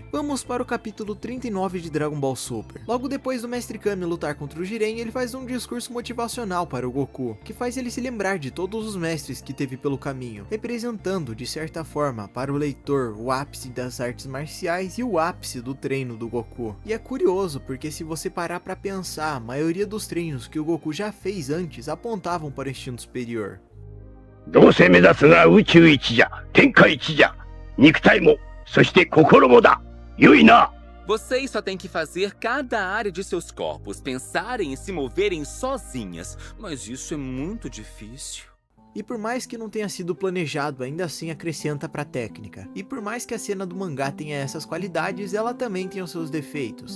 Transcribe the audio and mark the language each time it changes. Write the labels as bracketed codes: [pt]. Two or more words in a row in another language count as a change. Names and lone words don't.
[pt] Vamos para o capítulo 39 de Dragon Ball Super. Logo depois do Mestre Kami lutar contra o Jiren, ele faz um discurso motivacional para o Goku, que faz ele se lembrar de todos os mestres que teve pelo caminho, representando, de certa forma, para o leitor, o ápice das artes marciais e o ápice do treino do Goku. E é curioso, porque se você parar pra pensar, a maioria dos treinos que o Goku já fez antes apontavam para o instinto superior. [ja] どうせ目指すが宇宙一じゃ、天下一じゃ、肉体も、そして心もだ。良いな。 [pt] Vocês só têm que fazer cada área de seus corpos pensarem e se moverem sozinhas, mas isso é muito difícil. E por mais que não tenha sido planejado, ainda assim acrescenta pra técnica. E por mais que a cena do mangá tenha essas qualidades, ela também tem os seus defeitos.